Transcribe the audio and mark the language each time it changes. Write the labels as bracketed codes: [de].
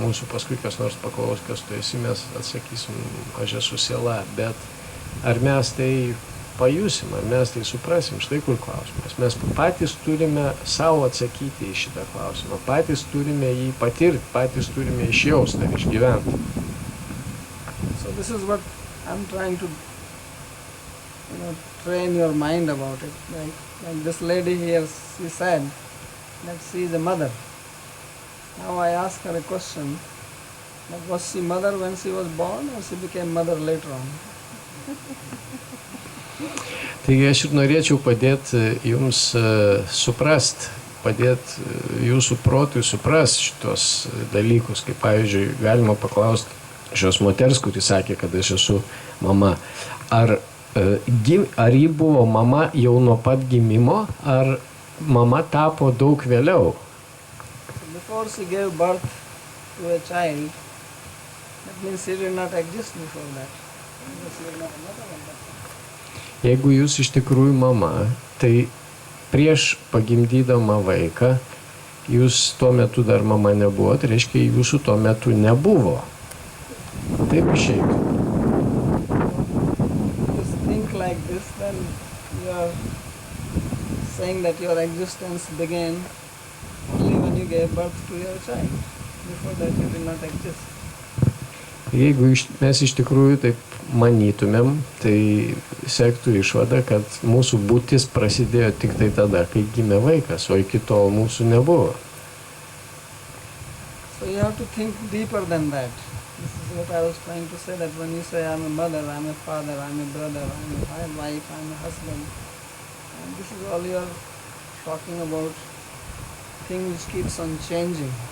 [lt] Mūsų paskui kas nors paklaus, kas tu esi, mes atsakysim, aš esu siela, bet ar mes tai pajusim, ar mes tai suprasim, štai kur klausimas. Mes patys turime savo atsakyti į šitą klausimą, patys turime jį patirti, patys turime išjausti ar išgyventi. [en] So this is what I'm trying to, train your mind about it. Like this lady here, she said that she is a mother. Now I ask her a question, like was she mother when she was born or she became mother later on? [lt] Taigi aš ir norėčiau padėti jums suprast, padėti jūsų protui suprast šitos dalykus, kaip pavyzdžiui, galima paklausti šios moters, kuri sakė, kad aš esu mama, ar ji buvo mama jau nuo pat gimimo, ar mama tapo daug vėliau? [en] So before she gave birth to a child, that means she did not exist before that. She was not a mother at that time. [lt] Jeigu jūs iš tikrųjų mama, tai prieš pagimdydama vaiką, jūs tuo metu dar mama nebuvo, tai reiškia, jūsų tuo metu nebuvo. Taip išeitų. [en] Just think like this, then you are saying that your existence began only when you gave birth to your child. Before that you did not exist. [lt] Jeigu mes iš tikrųjų taip manytumėm, tai sektų išvada, kad mūsų būtis prasidėjo tik tai tada, kai gimė vaikas, o iki tol mūsų nebuvo. [en] So you have to think deeper than that. This is what I was trying to say, that when you say I'm a mother, I'm a father, I'm a brother, I'm a wife, I'm a husband, and this is all you are talking about, thing which keeps on changing.